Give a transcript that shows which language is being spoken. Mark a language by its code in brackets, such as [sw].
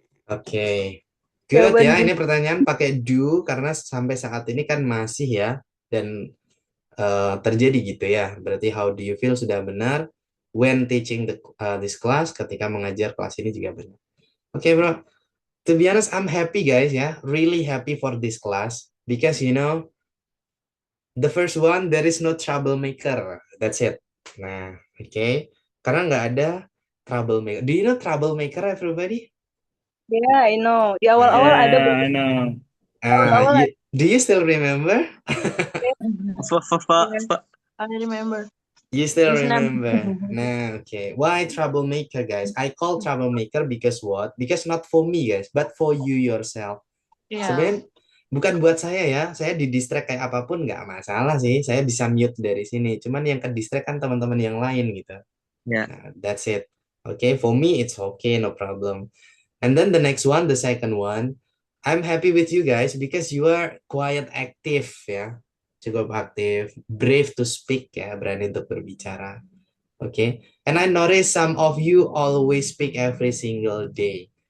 [en] Oke. Good [id] Jawaban ya, di ini pertanyaan pakai do karena sampai saat ini kan masih ya dan terjadi gitu ya. Berarti how do you feel sudah benar. [en] When teaching this class, [id] ketika mengajar kelas ini juga benar. [en] Oke, bro. To be honest, I'm happy guys ya. Really happy for this class because the first one there is no troublemaker. That's it. [id] Nah, oke. Karena nggak ada troublemaker. [en] Do you know troublemaker, everybody? Yeah, I know. [id] Di awal-awal ada bro. [en] I know. [id] Awal-awal [en] Do you still remember? I remember. You still His name. remember. Nah, okay. Why troublemaker, guys? I call troublemaker because what? Because not for me, guys, but for you yourself. Yeah. [id] Sebenarnya bukan buat saya ya. Saya di distract kayak apapun nggak masalah sih. Saya bisa mute dari sini. Cuman yang ke distract kan teman-teman yang lain gitu. [en] Yeah. Nah, that's it. Okay, for me it's okay, no problem. And then the next one, the second one, I'm happy with you guys because you are quite active ya. [id] Cukup aktif, [en] brave to speak [id] ya, berani untuk berbicara. Okay. [en] And I notice some of you always speak every single day.